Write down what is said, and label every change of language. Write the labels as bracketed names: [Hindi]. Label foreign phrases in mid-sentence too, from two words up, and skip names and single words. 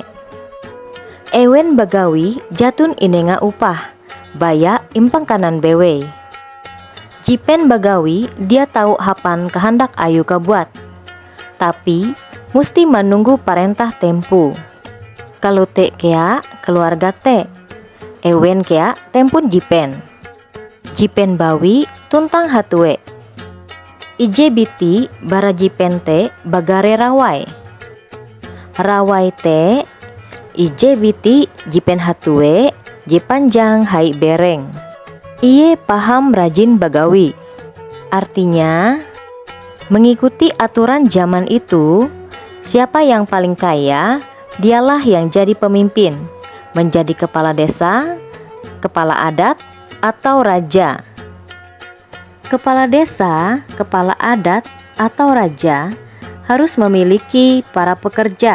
[Ngaju] Ewen bagawi jatun inenga upah, baya impang kanan bewe. Jipen bagawi dia tahu hapan kehendak ayu kebuat, tapi musti menunggu perintah tempu. Kalau te kea keluarga te, ewen kea tempun jipen. Jipen bawi tuntang hatue. Ije biti bara jipen te bagare rawai. Rawai te ije biti jipen hatue je panjang hai bereng. Iye paham rajin bagawi. [Indonesian] Artinya mengikuti aturan zaman itu, siapa yang paling kaya dialah yang jadi pemimpin, menjadi kepala desa, kepala adat atau raja. Kepala desa, kepala adat, atau raja harus memiliki para pekerja.